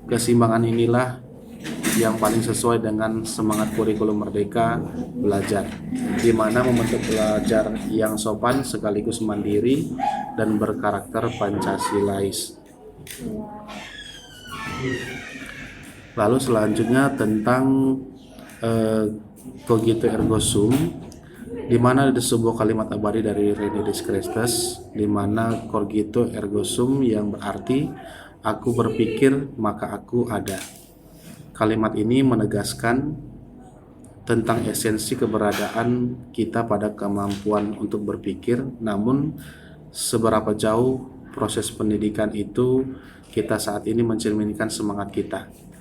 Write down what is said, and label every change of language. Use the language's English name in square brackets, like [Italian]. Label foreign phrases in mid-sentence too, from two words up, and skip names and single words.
[Indonesian] Keseimbangan inilah yang paling sesuai dengan semangat kurikulum Merdeka Belajar, di mana membentuk pelajar yang sopan sekaligus mandiri dan berkarakter Pancasilais. Lalu selanjutnya tentang [Latin] cogito ergo sum, [Indonesian] di mana ada sebuah kalimat abadi dari René Descartes, di mana [Latin] cogito ergo sum [Indonesian] yang berarti aku berpikir maka aku ada. Kalimat ini menegaskan tentang esensi keberadaan kita pada kemampuan untuk berpikir, namun seberapa jauh proses pendidikan itu kita saat ini mencerminkan semangat kita.